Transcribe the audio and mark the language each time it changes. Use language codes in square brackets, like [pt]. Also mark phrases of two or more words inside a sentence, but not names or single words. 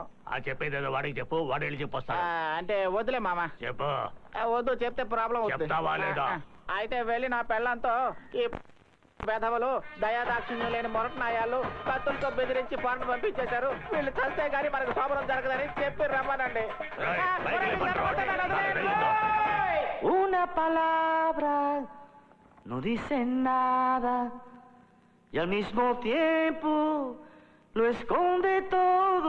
[te] చెప్పేదేదో వాడికి చెప్పు, వాడు వెళ్ళి చెప్పొస్తా. అంటే వద్దులే మామ. చెప్పు. వద్దు, చెప్తే ప్రాబ్లం చెప్తావా లేదా? అయితే వెళ్ళి నా పెళ్ళంతో ఈ వెధవలు దయాదాక్షిణ్యం లేని మొరటనాయాలు కత్తులతో బెదిరించి ఫండ్ పంపించేశారు. వీళ్ళు చస్తే గానీ మనకు శోభనం జరగదని చెప్పి రమ్మనండి. [es] Una palabra no dice nada y al mismo tiempo lo esconde todo.